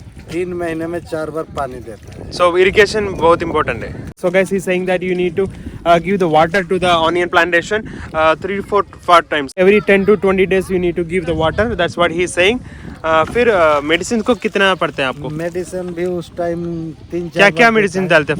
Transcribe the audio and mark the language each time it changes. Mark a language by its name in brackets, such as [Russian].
[Hindi] 3 महीने में 4 बार पानी देता है. [English] So irrigation बहुत important है. So guys, he's saying that you need to give the water to the onion plantation 3-4 times. Every 10 to 20 days you need to give the water. That's what he's saying. [Hindi] फिर medicine को कितना पड़ता है आपको? Medicine भी उस time 3-4 क्या क्या मेडिसिन डालते हैं?